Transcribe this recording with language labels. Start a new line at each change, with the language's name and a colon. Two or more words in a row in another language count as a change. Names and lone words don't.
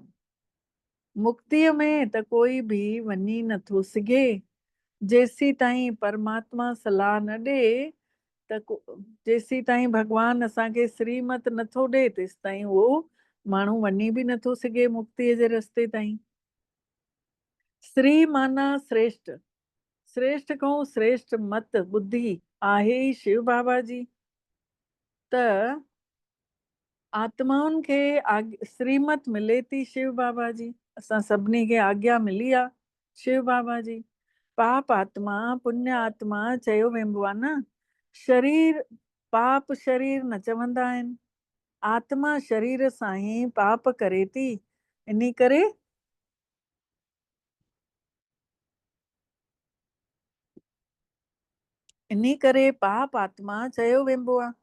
Sindhi: मुक्तिअ में त कोई बि वञी नथो सघे जेसीं ताईं परमात्मा सलाह न ॾे, त जेसीं ताईं भॻवानु असांखे श्रीमत नथो ॾे, तेसि ताईं उहो माण्हू वञी बि नथो सघे मुक्तिअ जे रस्ते ताईं। श्री माना श्रेष्ठ, श्रेष्ठ खां श्रेष्ठ मत बुद्धि आहे ई शिव बाबा जी। त आत्माउनि खे श्रीमत मिले थी शिव बाबा जी। असां सभिनी खे आज्ञा मिली आहे शिव बाबा जी। पाप आत्मा पुण्य आत्मा चयो वेंदो आहे न। शरीर पाप शरीर न चवंदा आहिनि, आत्मा शरीर सां ई पाप करे थी। इन करे पाप आत्मा चयो वेंदो आहे।